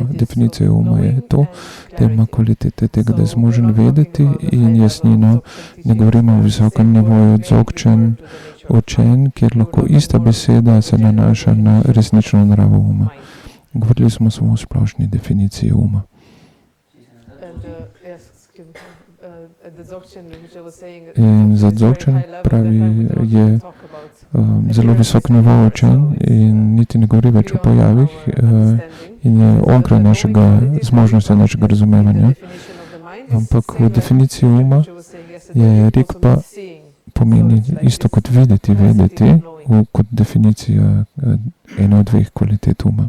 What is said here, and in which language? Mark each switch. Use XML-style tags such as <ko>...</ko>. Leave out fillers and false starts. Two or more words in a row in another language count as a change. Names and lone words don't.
<sl>Definicija uma je to, da ima kvalitete tega, da je zmožen vedeti in jasnino. Ne govorimo o visokem nivoju Dzogchen učenj, kjer lahko ista beseda se nanaša na resnično naravo uma. Govorili smo samo o splošni definiciji uma.</sl> <en>Yes, excuse me. The Dzogchen, which I was saying,</en> <sl>In za Dzogchen pravi, je zelo visok nivo učenj in niti ne govori več o pojavih in je onkraj našega zmožnosti, našega razumevanja. Ampak v definiciji uma je Rigpa pomeni isto kot videti, vedeti, kot definicija ena od dveh kvalitet uma.</sl>